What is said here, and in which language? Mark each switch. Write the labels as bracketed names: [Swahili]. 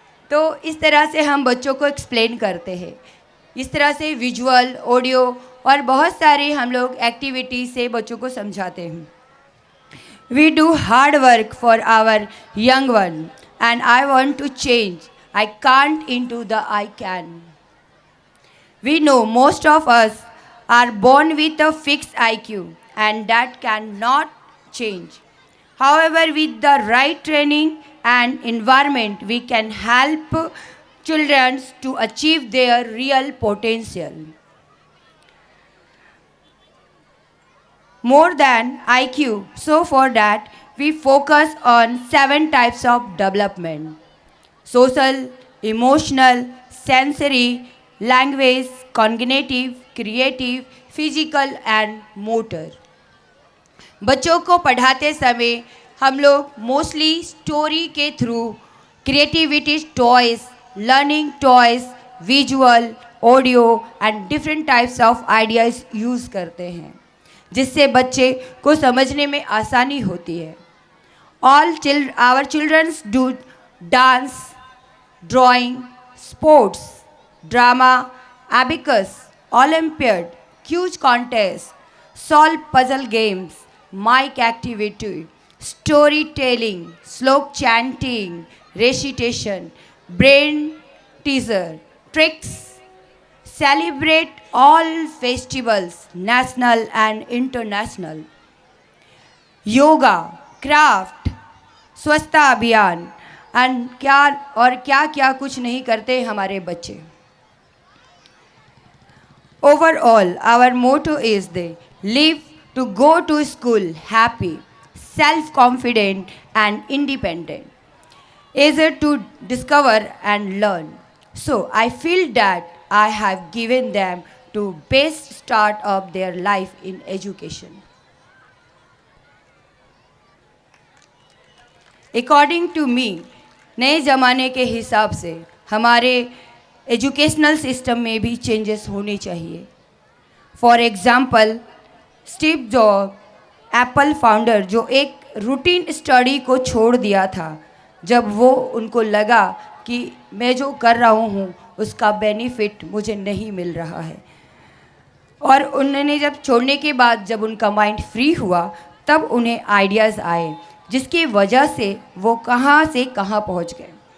[Hindi] तो इस तरह से हम बच्चों को एक्सप्लेन करते हैं। इस तरह से विजुअल, ऑडियो और बहुत सारी हम लोग एक्टिविटी से बच्चों को समझाते हैं। [English] We do hard work for our young one and I want to change I can't into the I can. We know most of us are born with a fixed IQ and that cannot change. However, with the right training and environment, we can help children to achieve their real potential. More than IQ, so for that, we focus on 7 types of development: social, emotional, sensory, language, cognitive, creative, physical and motor. [Hindi] बच्चों को पढ़ाते समय हम लोग mostly story के through creativity toys, learning toys, visual, audio [English] and different types of ideas [Hindi] use करते हैं, जिससे बच्चे को समझने में आसानी होती है। [English] Our children do dance, drawing, sports, drama, abacus, Olympiad, quiz contest, solve puzzle games, mic activity, storytelling, slok chanting, recitation, brain teaser, tricks, celebrate all festivals, national and international, [Hindi] yoga, craft, स्वच्छता अभियान and क्या कुछ नहीं करते हमारे बच्चे। [English] Overall our motto is they live to go to school happy, self confident and independent, eager to discover and learn. So I feel that I have given them the best start of their life in education. According to me, [Hindi] नए ज़माने के हिसाब से हमारे educational system में भी changes होने चाहिए। [English] for example, [Hindi] Steve job, Apple founder, जो एक रूटीन स्टडी को छोड़ दिया था जब वो उनको लगा कि मैं जो कर रहा हूँ उसका बेनिफिट मुझे नहीं मिल रहा है, और उन्होंने जब छोड़ने के बाद जब उनका माइंड फ्री हुआ तब उन्हें आइडियाज़ आए, जिसकी वजह से वो कहाँ से कहाँ पहुँच गए।